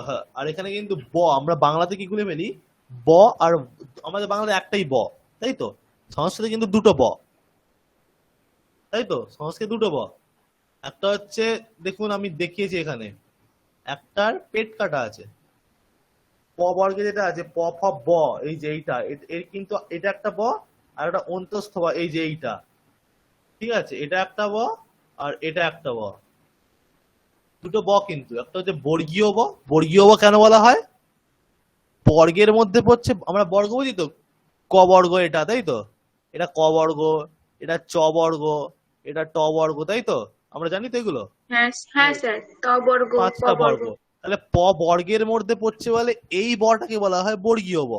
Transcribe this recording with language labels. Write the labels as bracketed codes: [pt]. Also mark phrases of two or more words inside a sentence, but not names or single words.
[bn] আর এখানে কিন্তু ব আমরা বাংলাতে কি গুলে ফেলি? ব, আর আমাদের বাংলাতে একটাই ব, তাই তো? সংস্কৃতে কিন্তু দুটো ব, তাই তো? সংস্কৃতে দুটো ব। একটা হচ্ছে, দেখুন আমি দেখিয়েছি এখানে, একটার পেট কাটা আছে, প বর্গে যেটা আছে প ফ ব, এই যে এইটা, এর কিন্তু এটা একটা ব, আর একটা অন্তস্থ ব, এই যে এইটা, ঠিক আছে? এটা একটা ব আর এটা একটা ব, দুটো ব কিন্তু। একটা হচ্ছে বর্গীয় ব। বর্গীয় ব কেন বলা হয়? বর্গের মধ্যে পড়ছে, আমরা বর্গ বুঝি তো, ক বর্গ এটা, তাই তো? এটা ক বর্গ, এটা চ বর্গ, এটা ট বর্গ, তাই তো? আমরা জানি তো এগুলো, হ্যাঁ হ্যাঁ স্যার। ত বর্গ, ক পাঁচটা বর্গ। বর্গ। তাহলে প বর্গের মধ্যে পড়ছে বলে এই বটাকে বলা হয় বর্গীয় ব।